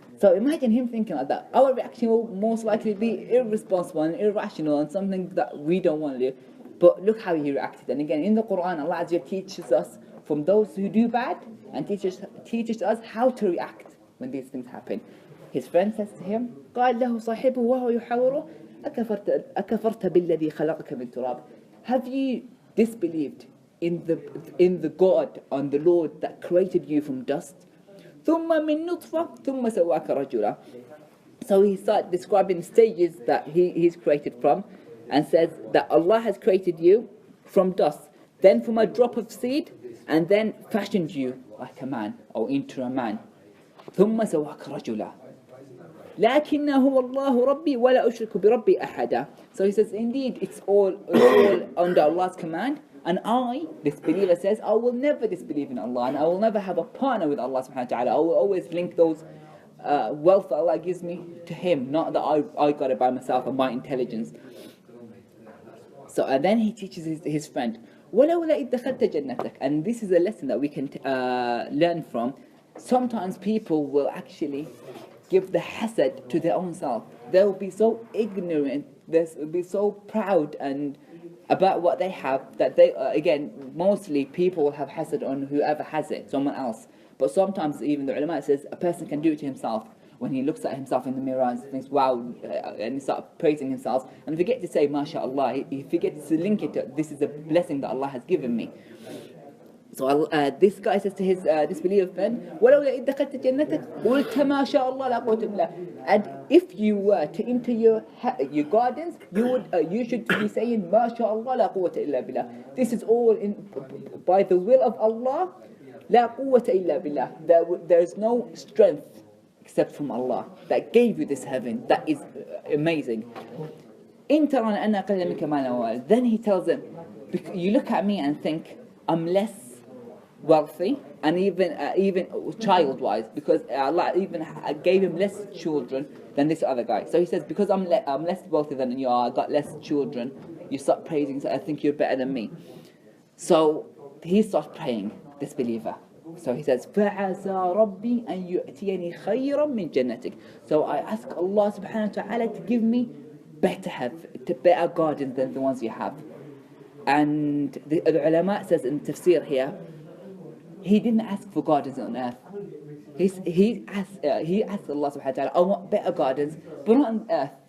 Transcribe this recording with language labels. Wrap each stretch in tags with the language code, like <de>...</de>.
<en>So imagine him thinking like that. Our reaction will most likely be irresponsible and irrational and something that we don't want to do. But look how he reacted. And again, in the Quran, Allah Azza teaches us from those who do bad and teaches us how to react when these things happen. His friend says to him,</en> <ar>قال له صاحبه وهو يحاوره أكفرت بالذي خلقك من تراب.</ar> <en>Have you disbelieved in the God, on the Lord that created you from dust?</en> <ar>ثم من نطفة ثم سواك رجلا.</ar> <en>So he starts describing stages that he's created from, and says that Allah has created you from dust, then from a drop of seed, and then fashioned you like a man, or into a man.</en> <ar>ثم سواك رجلا لكنه هو الله ربي ولا أشرك بربي أحدا.</ar> <en>So he says, indeed, it's all under Allah's command, and I, this believer says, I will never disbelieve in Allah, and I will never have a partner with Allah subhanahu wa ta'ala. I will always link those wealth that Allah gives me to Him, not that I got it by myself and my intelligence. So and then he teaches his friend,</en> <ar>وَلَوْلَا إِذْ دَخَلْتَ جَنَّتَكَ.</ar> <en>And this is a lesson that we can learn from. Sometimes people will actually give the hasad to their own self. They will be so ignorant, they will be so proud and about what they have, that they, again, mostly people will have hasad on whoever has it, someone else. But sometimes even the ulama says a person can do it to himself when he looks at himself in the mirror and thinks, wow, and he starts praising himself, and forget to say, MashaAllah, he forgets to link it to, this is a blessing that Allah has given me. So this guy says to his disbeliever friend,</en> <ar>وَلَوْلَا إِذْ دَخَلْتَ جَنَّتَكَ قُلْتَ مَا شَاءَ اللَّهُ لَا قُوَّةَ إِلَّا بِاللَّهِ.</ar> <en>And if you were to enter your gardens, you should be saying,</en> <ar>مَا شَاءَ اللَّهُ لَا قُوَّةَ إِلَّا بِاللَّهِ.</ar> <en>This is all by the will of Allah.</en> <ar>لَا قُوَّةَ إِلَّا بِاللَّهِ.</ar> <en>There is no strength except from Allah that gave you this heaven. That is amazing.</en> <ar>إِن تَرَنَ أَنَّا قَلَّ مِنْكَ مَالًا وَوَلَدًا.</ar> <en>Then he tells them, you look at me and think I'm less wealthy, and even child-wise, because Allah even gave him less children than this other guy. So he says, because I'm less wealthy than you are, I got less children, you start praising, so I think you're better than me. So he starts praying, this believer. So he says,</en> <ar>فَعَسَى رَبِّي أَن يُؤْتِيَنِي خَيْرًا مِنْ جَنَّتِكَ.</ar> <en>So I ask Allah subhanahu wa ta'ala to give me better gardens than the ones you have. And the ulama says in tafsir here, he didn't ask for gardens on earth. He asked Allah subhanahu wa ta'ala, I want better gardens, but not on earth.</en>